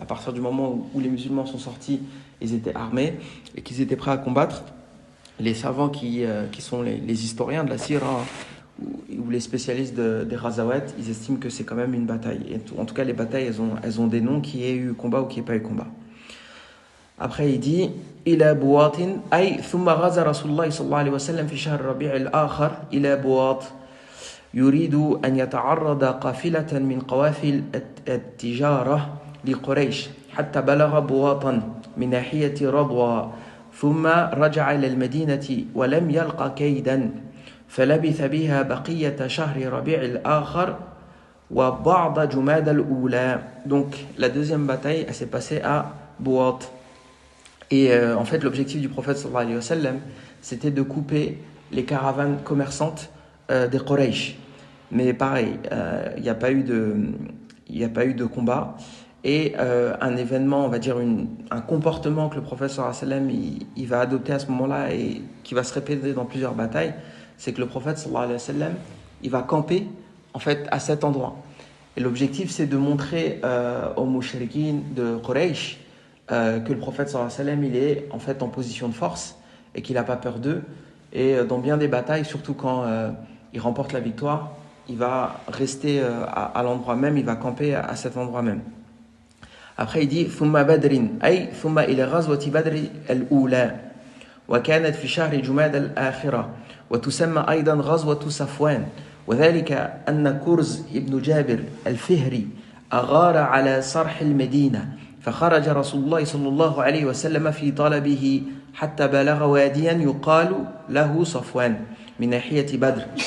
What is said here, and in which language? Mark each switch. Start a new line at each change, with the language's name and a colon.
French: À partir du moment où les musulmans sont sortis, ils étaient armés et qu'ils étaient prêts à combattre, les savants qui sont les historiens de la Sira ou les spécialistes des Ghazawat, ils estiment que c'est quand même une bataille. Et en tout cas les batailles elles ont des noms, qui ait eu combat ou qui n'ait pas eu combat. Après il dit
Arabic: إلى بواط أي ثم غزا رسول الله صلى الله عليه وسلم في شهر ربيع الآخر إلى بواط يريد أن يتعرض قافلة من قوافل التجارة لقريش حتى بلغ بواطا من ناحية رضوى ثم رجع إلى المدينة ولم يلق كيدا فلبث بها بقية شهر ربيع الآخر وبعض جماد الأولى.
French: Donc la deuxième bataille, elle s'est passée à Bouat. Et en fait l'objectif du prophète sallallahu alayhi wa sallam, c'était de couper les caravanes commerçantes des Quraysh. Mais pareil, il n'y a pas eu de combat. Et un événement, on va dire un comportement que le prophète sallallahu alayhi wa sallam il va adopter à ce moment-là et qui va se répéter dans plusieurs batailles, c'est que le prophète sallallahu alayhi wa sallam, il va camper en fait à cet endroit. Et l'objectif, c'est de montrer aux mouchriquines de Quraysh que le prophète sallallahu alayhi wa sallam, il est en fait en position de force et qu'il n'a pas peur d'eux. Et dans bien des batailles, surtout quand il remporte la victoire, il va rester à l'endroit même, il va camper à cet endroit même. Après, il dit
Arabic: ثم بدر أي ثم إلى غزوة بدر الأولى وكانت في شهر جماد الآخرة وتسمى أيضا غزوة صفوان وذلك أن كرز ابن جابر الفهري أغار على صرح المدينة فخرج رسول الله صلى الله عليه وسلم في طلبه حتى بلغ واديا يقال له صفوان من ناحية بدر